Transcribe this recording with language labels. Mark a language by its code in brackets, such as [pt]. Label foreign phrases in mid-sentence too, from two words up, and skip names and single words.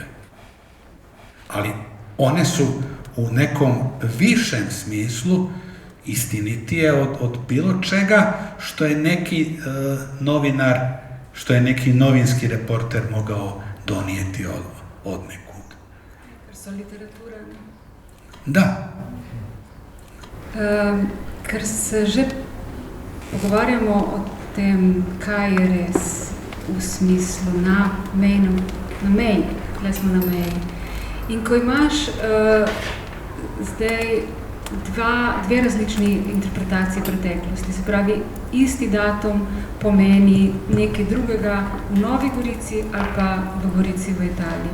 [bs] Ali one su u nekom višem smislu istinitije od bilo čega što je neki novinar, što je neki novinski reporter mogao donijeti od nekud. [sl] Ker so literatura. Da. Ker se že pogovarjamo o tem, kaj je res v smislu na meji, tukaj smo na meji. In ko imaš zdaj dve različni interpretacije preteklosti, se pravi, isti datum pomeni nekaj drugega v Novi Gorici ali pa v Gorici v Italiji.